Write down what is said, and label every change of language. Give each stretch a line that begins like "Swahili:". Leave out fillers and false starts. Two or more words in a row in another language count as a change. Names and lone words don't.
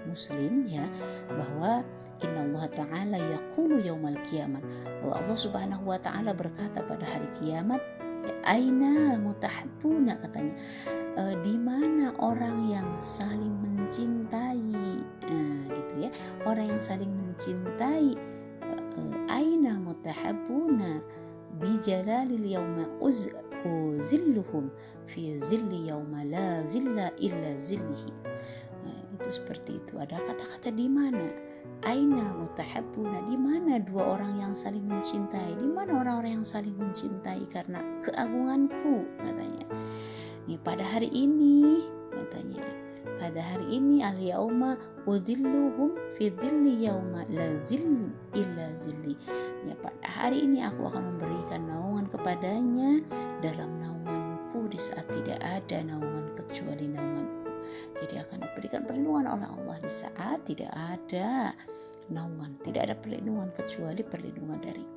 Indonesian: Muslim ya, bahwa
Arabic: إن الله تعالى يقول يوم القيامة,
Indonesian: bahwa Allah
Arabic: سبحانه وتعالى
Indonesian: berkata pada hari kiamat,
Arabic: أين المتحابون,
Indonesian: katanya, di mana orang yang saling mencintai, gitu ya, orang yang saling mencintai,
Arabic: أين المتحابون بجلالي اليوم أظلهم في ظل يوم لا ظل إلا ظله.
Indonesian: Itu seperti itu. Ada kata-kata di mana,
Arabic: أين المتحابون,
Indonesian: di mana dua orang yang saling mencintai, di mana orang-orang yang saling mencintai karena keagunganku, katanya. Nih pada hari ini, katanya, pada hari ini
Arabic: اليوم أظلهم في ظلي يوم لا ظل إلا ظلي.
Indonesian: Ya, pada hari ini aku akan memberikan naungan kepadanya dalam naunganku di saat tidak ada naungan kecuali naunganku. Jadi akan diberikan perlindungan oleh Allah di saat tidak ada naungan, tidak ada perlindungan kecuali perlindungan dariku.